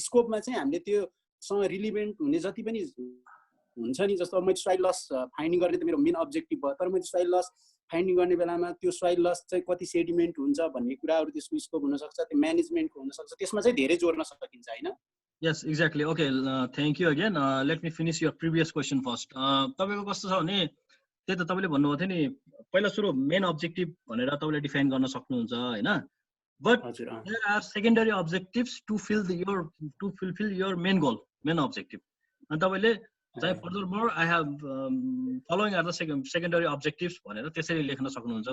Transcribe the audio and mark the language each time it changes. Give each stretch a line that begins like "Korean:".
Nepali: स्कोपमा चाहिँ हामीले त्यो सँग रिलेभेन्ट हुने जति पनि हुन्छ नि, जस्तो मैले सोइल लस फाइन्डिङ गर्ने त मेरो मेन अब्जेक्टिभ भयो, तर मैले सोइल लस फाइन्डिङ गर्ने बेलामा त्यो सोइल लस चाहिँ कति सेडिमेन्ट हुन्छ भन्ने कुराहरू त्यसको स्कोप हुन सक्छ, त्यो म्यानेजमेन्टको हुन सक्छ, त्यसमा चाहिँ धेरै जोड्न सकिन्छ हैन?
English: Yes, exactly. Okay, thank you again. Let me finish your previous question first.
Nepali: तपाईको कस्तो छ भने त्यही त तपाईले भन्नुभएको थियो नि पहिला सुरु मेन अब्जेक्टिभ भनेर तपाईले डिफाइन गर्न सक्नुहुन्छ हैन,
English: But there are secondary objectives to fulfil your main goal, main objective.
Nepali: अनि तपाईले चाहिँ
English: furthermore I have following are the secondary objectives
Nepali: भनेर त्यसरी लेख्न सक्नुहुन्छ।